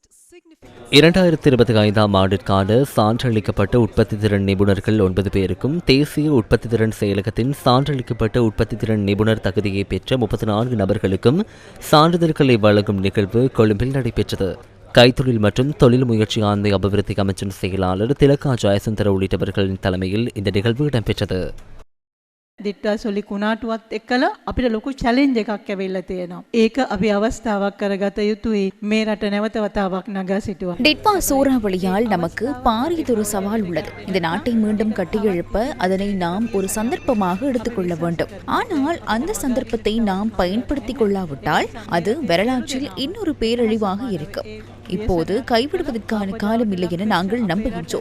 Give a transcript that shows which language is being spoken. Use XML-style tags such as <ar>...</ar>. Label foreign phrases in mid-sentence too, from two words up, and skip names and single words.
<ta>2025ஆம் ஆண்டிற்கான சான்றளிக்கப்பட்ட உற்பத்தி திறன் நிபுணர்கள் 9 பேருக்கும் தேசிய உற்பத்தி திறன் செயலகத்தின் சான்றளிக்கப்பட்ட உற்பத்தி திறன் நிபுணர் தகுதியை பெற்ற 34 நபர்களுக்கும் சான்றிதழ்களை வழங்கும் நிகழ்வு கொழும்பில் நடைபெற்றது. கைத்தொழில் மற்றும் தொழில் முயற்சி ஆண்மை அபிவிருத்தி அமைச்சின் செயலாளர் திலகா ஜெயசுந்தர உள்ளிட்டவர்களின் தலைமையில் இந்த நிகழ்வு இடம்பெற்றது.</ta> <si>දිට්ටා සොලි කුණාටුවත් එක්කලා අපිට ලොකු චැලෙන්ජ් එකක් ඇවිල්ලා තියෙනවා. ඒක අපි අවස්ථාවක් කරගත යුතුයි මේ රට නැවත වතාවක් නගා සිටුවා.</si> <ta>டிட்வா சூறாவளியால் நமக்கு பாரியதொரு சவால் உள்ளது. இந்த நாட்டை மீண்டும் கட்டியெழுப்ப அதனை நாம் ஒரு சந்தர்ப்பமாக எடுத்துக்கொள்ள வேண்டும். ஆனால் அந்த சந்தர்ப்பத்தை நாம் பயன்படுத்திக் கொள்ளாவிட்டால் அது வரலாற்றில் இன்னொரு பேரழிவாக இருக்கும். இப்போது கைவிடுவதற்கான காலம் இல்லை என நாங்கள் நம்புகின்றோம்.</ta>